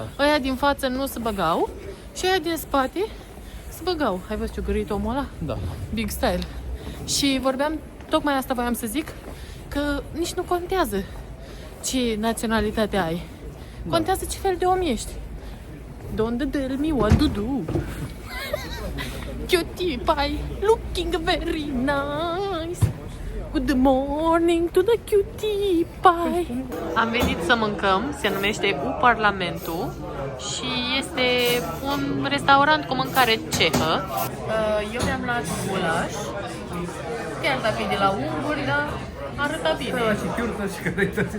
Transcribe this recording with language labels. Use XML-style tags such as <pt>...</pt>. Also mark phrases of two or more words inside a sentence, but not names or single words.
<ro>Da. Ăia din față nu se băgau Și aia din spate se băgau. Ai văzut ce gărit omul ăla? Da.</ro> <en>Big style.</en> <ro>Și vorbeam, tocmai asta voiam să zic, că nici nu contează ce naționalitate ai. Contează ce fel de om ești.</ro> <en>Don't tell me what to do. Cutie pie, looking very nice. Good morning to the cutie pie.</en> <ro>Am venit să mâncăm, se numește U Parlamentul și este un restaurant cu mâncare cehă. Eu mi-am luat gulaș, chiar dacă e de la unguri, dar arăta bine. Și chiurtă și căreități.</ro>